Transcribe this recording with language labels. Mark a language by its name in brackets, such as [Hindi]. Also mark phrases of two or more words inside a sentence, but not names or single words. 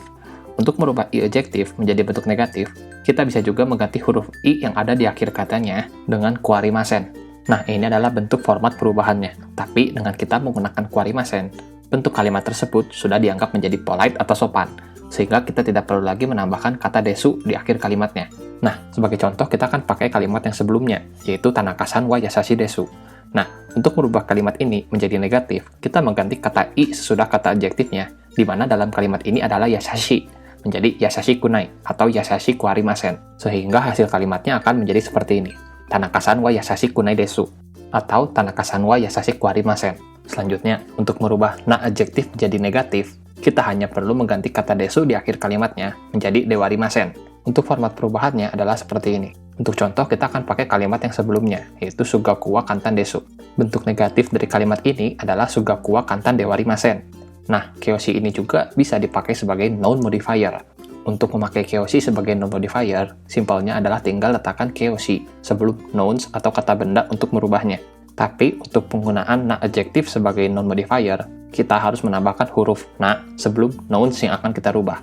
[Indonesian] Untuk merubah i-adjective menjadi bentuk negatif, kita bisa juga mengganti huruf i yang ada di akhir katanya dengan kuarimasen. Nah, ini adalah bentuk format perubahannya. Tapi dengan kita menggunakan kuarimasen, bentuk kalimat tersebut sudah dianggap menjadi polite atau sopan, sehingga kita tidak perlu lagi menambahkan kata desu di akhir kalimatnya. Nah, sebagai contoh kita akan pakai kalimat yang sebelumnya, yaitu [Japanese] 田中さんは優しいです. [Indonesian] Nah, untuk merubah kalimat ini menjadi negatif, kita mengganti kata i sesudah kata adjektifnya, di mana dalam kalimat ini adalah yasashi, menjadi [Japanese] 優しくない [Indonesian] atau [Japanese] 優しくありません, [Indonesian] sehingga hasil kalimatnya akan menjadi seperti ini. [Japanese] 田中さんは優しくないです, atau 田中さんは優しくありません. [Indonesian] Selanjutnya, untuk merubah na-adjektif menjadi negatif, kita hanya perlu mengganti kata desu di akhir kalimatnya menjadi dewarimasen. Untuk format perubahannya adalah seperti ini. Untuk contoh, kita akan pakai kalimat yang sebelumnya, yaitu [Japanese] 数学は簡単です. [Indonesian] Bentuk negatif dari kalimat ini adalah [Japanese] 数学は簡単ではありません. [Indonesian] Nah, keishi ini juga bisa dipakai sebagai [English] noun modifier. [Indonesian] Untuk memakai keishi sebagai [English] noun modifier, [Indonesian] simpelnya adalah tinggal letakkan keishi sebelum nouns atau kata benda untuk merubahnya. Tapi, untuk penggunaan na-adjektif sebagai [English] noun modifier, [Indonesian] kita harus menambahkan huruf na sebelum nouns yang akan kita rubah.